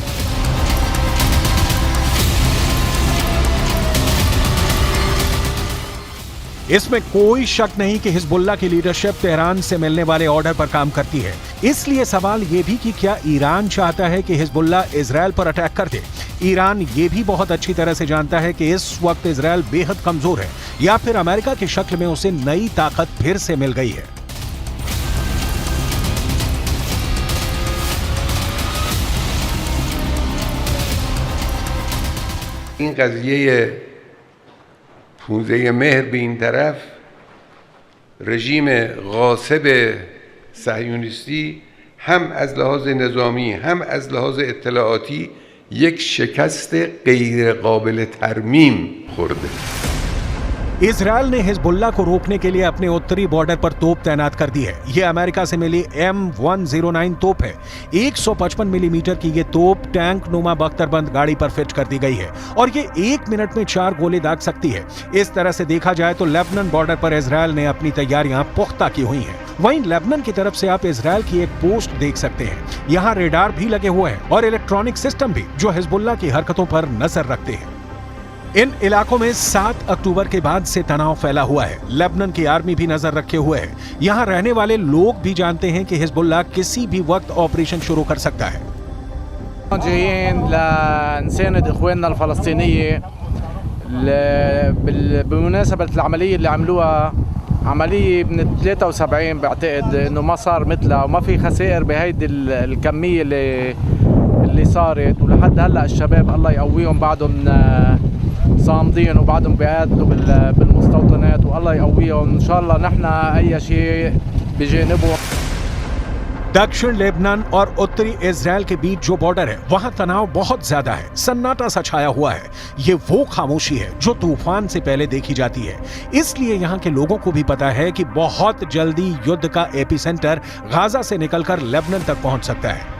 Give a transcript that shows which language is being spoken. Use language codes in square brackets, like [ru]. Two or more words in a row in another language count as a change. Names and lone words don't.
[hi] इसमें कोई शक नहीं कि हिजबुल्लाह की लीडरशिप तेहरान से मिलने वाले ऑर्डर पर काम करती है। इसलिए सवाल यह भी कि क्या ईरान चाहता है कि हिजबुल्लाह इजरायल पर अटैक कर दे। ईरान ये भी बहुत अच्छी तरह से जानता है कि इस वक्त इजरायल बेहद कमजोर है या फिर अमेरिका की शक्ल में उसे नई ताकत फिर से मिल गई है। [fa] این قضیه پوزه مهر به این طرف رژیم غاصب صهیونیستی هم از لحاظ نظامی هم از لحاظ اطلاعاتی یک شکست غیر قابل ترمیم خورده. [hi] इजरायल ने हिजबुल्लाह को रोकने के लिए अपने उत्तरी बॉर्डर पर तोप तैनात कर दी है। ये अमेरिका से मिली M109 तोप है। 155 मिलीमीटर की ये तोप टैंक नुमा बख्तरबंद गाड़ी पर फिट कर दी गई है और ये 1 मिनट में 4 गोले दाग सकती है। इस तरह से देखा जाए तो लेबनान बॉर्डर पर इजरायल ने अपनी तैयारियां पुख्ता की हुई हैं। वहीं लेबनान की तरफ से आप इजरायल की एक पोस्ट देख सकते हैं। यहाँ रेडार भी लगे हुए हैं और [en] electronic system [hi] भी जो हिजबुल्लाह की हरकतों पर नजर रखते हैं। इन इलाकों में 7 अक्टूबर के बाद से तनाव फैला हुआ है। लेबनान की आर्मी भी नजर रखे हुए है। यहाँ रहने वाले लोग भी जानते हैं कि हिजबुल्लाह किसी भी वक्त ऑपरेशन शुरू कर सकता है। [ar] جايين لنساند اخواننا الفلسطينيه بمناسبه العمليه اللي عملوها، عمليه من 73 بعتقد انه ما صار مثلها وما في خسائر بهيدي الكميه اللي صارت، ولحد هلا الشباب الله يقويهم بعدهم صامدين وبعدهم بيقاتلوا بالمستوطنات والله يقويهم ان شاء الله. نحن اي شيء بجانبهم। [hi] दक्षिण लेबनान और उत्तरी इजरायल के बीच जो बॉर्डर है वहां तनाव बहुत ज्यादा है। सन्नाटा सा छाया हुआ है। ये वो खामोशी है जो तूफान से पहले देखी जाती है। इसलिए यहाँ के लोगों को भी पता है कि बहुत जल्दी युद्ध का एपिसेंटर गाजा से निकलकर लेबनान तक पहुंच सकता है।